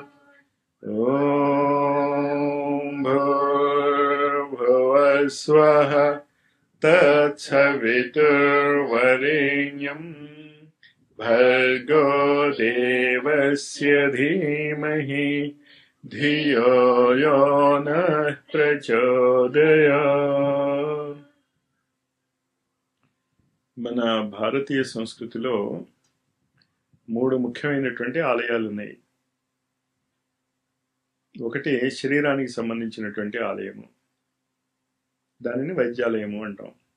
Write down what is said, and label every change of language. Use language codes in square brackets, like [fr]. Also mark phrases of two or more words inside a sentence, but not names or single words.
[sa] ॐ भूर्भुवः स्वः तत्सवितुर्वरेण्यं भर्गो देवस्य धीमहि धियो यो नः ప్రచోదయాత్. [te] మన భారతీయ సంస్కృతిలో 3 ముఖ్యమైనటువంటి ఆలయాలు ఉన్నాయి. ఒకటి శరీరానికి సంబంధించినటువంటి ఆలయము, దానిని వైద్యాలయము అంటాం.